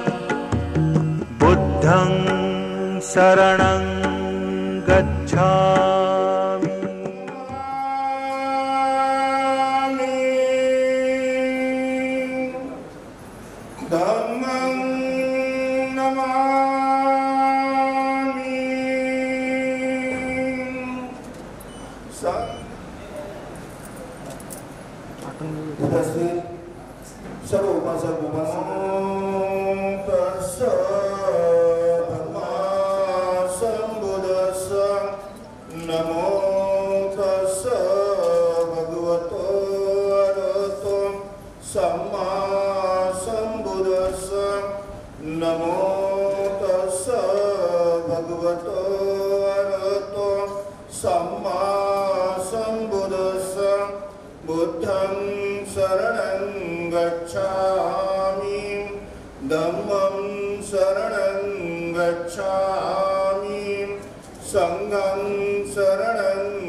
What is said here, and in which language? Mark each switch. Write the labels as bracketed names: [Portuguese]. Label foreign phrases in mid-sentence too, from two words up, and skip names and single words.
[Pali] बुद्धं शरणं गच्छामि धम्मं नमामि [Marathi] उपस्थित सर्व उपासक उपासक [Pali] नमो तस्स भगवतो अरहतो सम्मा सम्बुद्धस्स नमो तस्स भगवतो अरहतो सम्मा सम्बुद्धस्स बुद्धं शरणं गच्छामि धम्मं शरणं गच्छामि संघं शरणं